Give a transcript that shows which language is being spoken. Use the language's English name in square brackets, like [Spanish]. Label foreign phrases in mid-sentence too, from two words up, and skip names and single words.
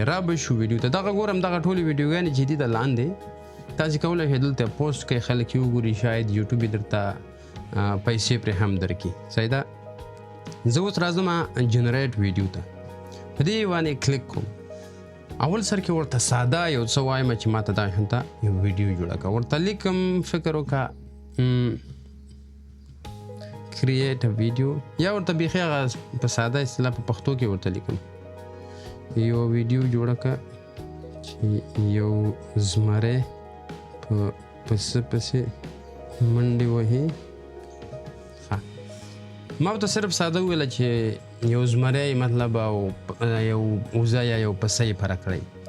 [Pashto] را به شو ویډیو ته، دغه ګورم دغه ټولې ویډیوګانې چې دي د لاندې تاسې کولی شئ دلته پوسټ کړئ، خلک یې وګوري، شاید یوټیوب یې درته پیسې پرې هم درکړي. صحیح ده. زه اوس راځم جنریټ ویډیو ته، په دې باندې کلیک کوم. اول سر کې ورته ساده یو څه وایم چې ما ته دا شانته یو ویډیو جوړه کړه. ورته لیکم فکر وکړه [English] create a video [Pashto] یا ورته بیخي هغه په ساده اصطلاح په پښتو کې ورته لیکم یو ویډیو جوړه کړه چې یو زمری په پسه پسې منډې وهي. ما ورته صرف ساده وویله چې یو زمری مطلب او یو وزه یا یو پسه یې فرق کړی.